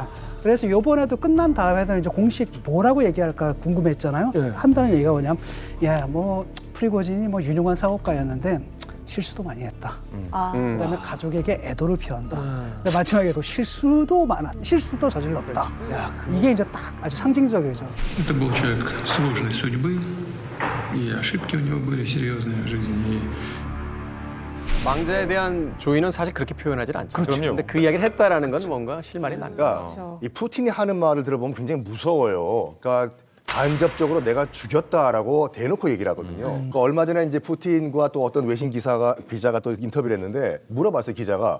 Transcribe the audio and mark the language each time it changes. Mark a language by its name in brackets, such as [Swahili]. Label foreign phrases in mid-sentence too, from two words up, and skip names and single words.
[Korean] 그래서 이번에도 끝난 다음에도 이제 공식 뭐라고 얘기할까 궁금했잖아요. 한다는 얘기가 뭐냐면, 야, 뭐 프리고진이 뭐 유능한 사업가였는데 실수도 많이 했다. 그다음에 가족에게 애도를 표한다. 근데 마지막에도 실수도 저질렀다. 이게 이제 딱 아주 상징적이죠. [Russian] Это был человек сложной судьбы, и ошибки у него были серьезные в жизни. [Korean] 왕자에 대한 조의는 사실 그렇게 표현하지 않죠. 그렇죠. 근데 그 이야기를 했다라는 건 뭔가 실말이 납니다. 그러니까 이 푸틴이 하는 말을 들어보면 굉장히 무서워요. 그러니까 간접적으로 내가 죽였다라고 대놓고 얘기를 하거든요. 그러니까 얼마 전에 이제 푸틴과 또 어떤 외신 기자가 또 인터뷰를 했는데 물어봤어요, 기자가.